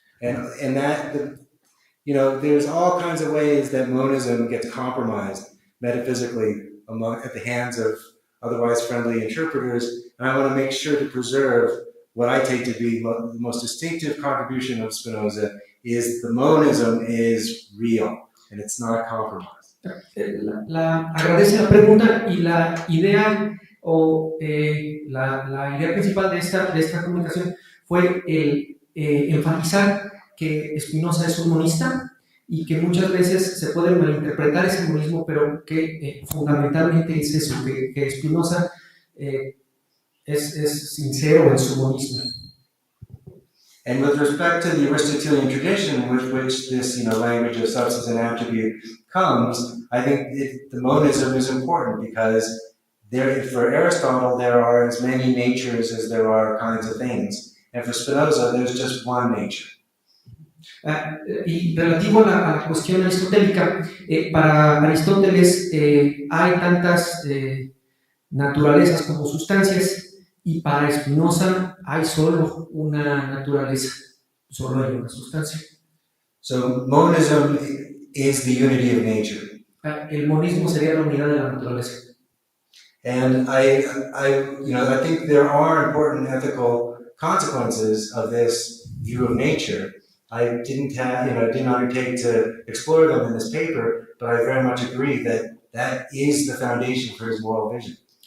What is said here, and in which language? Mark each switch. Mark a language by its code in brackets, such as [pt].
[en] And that, there's all kinds of ways that monism gets compromised metaphysically at the hands of otherwise friendly interpreters. And I want to make sure to preserve what I take to be the most distinctive contribution of Spinoza is the monism is real and it's not compromised. [es] Agradece la pregunta y la idea o la idea principal de esta comunicación fue el enfatizar que Spinoza es un monista y que muchas veces se puede malinterpretar ese monismo, pero que fundamentalmente es eso, que Spinoza es sincero en su monismo. [en] And with respect to the Aristotelian tradition with which this language of substance and attribute comes, I think the monism is important because for Aristotle there are as many natures as there are kinds of things. And for Spinoza there's just one nature. [es] Y relativo a la cuestión aristotélica, para Aristóteles hay tantas naturalezas como sustancias, y para Spinoza hay solo una naturaleza, solo hay una sustancia. [en] So monism is the unity of nature. [es] El monismo sería la unidad de la naturaleza. [en] And I think there are important ethical consequences of this view of nature. I didn't undertake to explore them in this paper, but I very much agree that is the foundation for his moral vision.